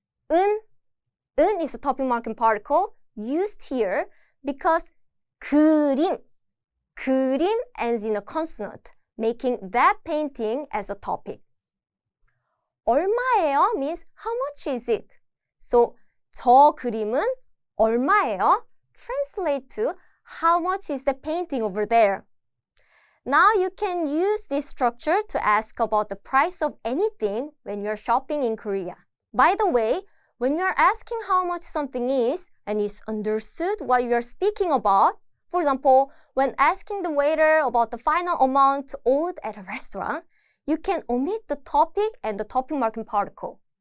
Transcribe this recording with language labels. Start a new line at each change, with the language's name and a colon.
English: 은 is a topic marking particle used here because 그림 ends in a consonant, making that painting as a topic. 얼마예요 means how much is it? So
Korean: 저 그림은 얼마예요?
English: Translate to how much is the painting over there? Now you can use this structure to ask about the price of anything when you're shopping in Korea. By the way, when you're asking how much something is and it's understood what you're speaking about, for example, when asking the waiter about the final amount owed at a restaurant, you can omit the topic and the topic marking particle.